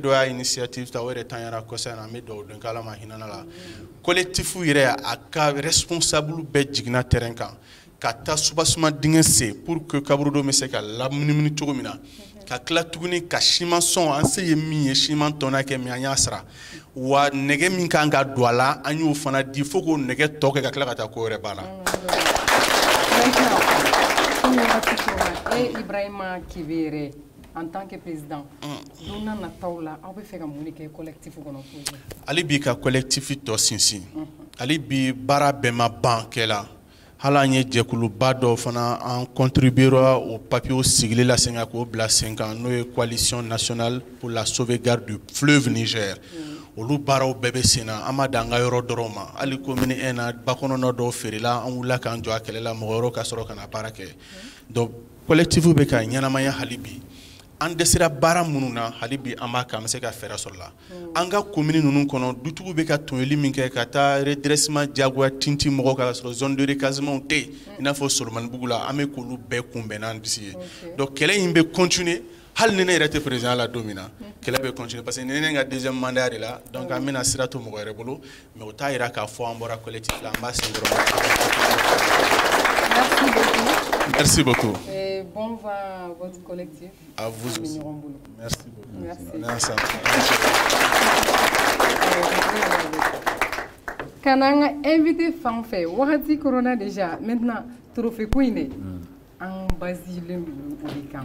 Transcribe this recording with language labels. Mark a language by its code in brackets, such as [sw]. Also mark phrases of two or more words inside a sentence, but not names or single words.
[bm] dɔ y'a initiative ta o yɛrɛ tanyara kɔsa in na an bɛ dugawu don k'Ala ma hinɛ la collectif yɛrɛ a ka responsable bɛɛ jiginna terrain kan ka taa soubassement dingɛ sen [fr] pour que [bm] kaburudon bɛ se ka lamunumunu cogo min na ka kila tuguni ka siman sɔn an se ye min ye siman tɔnna kɛ min an y'a sara wa nɛgɛ min kan ka don a la an y'o fana di fo k'o nɛgɛ tɔ kɛ ka tila ka taa ko wɛrɛ b'a la. Ibrahima Kibere [fr] en tant que président [bm] don na nataw la aw bɛ fɛ ka mun de kɛ collectif kɔnɔ hali bi ka collectif tɔ sinsin hali bi baara bɛɛ ma ban kɛla hali an ye jɛkuluba dɔ fana an [fr] contribuera au papier [bm] sigili la sen kan k'o bila sen kan n'o ye coalition nationale pour la sauvegarde du fleuve Niger olu baaraw bɛɛ bɛ sen na an ma dan an ka yɔrɔ dɔrɔn ma hali commune 1 na bakɔnɔna dɔw feerela an wulila k'an jɔ a kɛlɛ la mɔgɔ wɛrɛw ka sɔrɔ ka na baara kɛ donc collectif bɛ ka ɲɛnamaya hali bi an dɛsɛra baara minnu na hali bi an b'a kɛ an bɛ se ka fɛɛrɛ sɔrɔ la an ka commune ninnu kɔnɔ dutigiw bɛ ka tɔɲɔli min kɛ ka taa redressement diyagoya tinti mɔgɔw kan ka sɔrɔ [fr] zone de recasement [bm] tɛ yen i n'a fɔ Solomanibugu la an bɛ k'olu bɛɛ kunbɛn n'an disi ye donc kɛlɛ in bɛ continuer hali ni ne yɛrɛ tɛ président la don min na kɛlɛ bɛ [fr] continuer parce que [bm] ni ne ka [fr] deuxième mandat de la donc [bm] an bɛna sira to mɔgɔ wɛrɛ bolo mais o t'a yira k'a fɔ an bɔra collectif la an b'a sen dɔrɔn. [fr] Merci beaucoup. Et bon vent à votre collectif. À vous aussi. Merci beaucoup. Merci. Quand on a invité Fanfé, Wahati Corona déjà, maintenant, trophée Queen, en Basile Ubikan.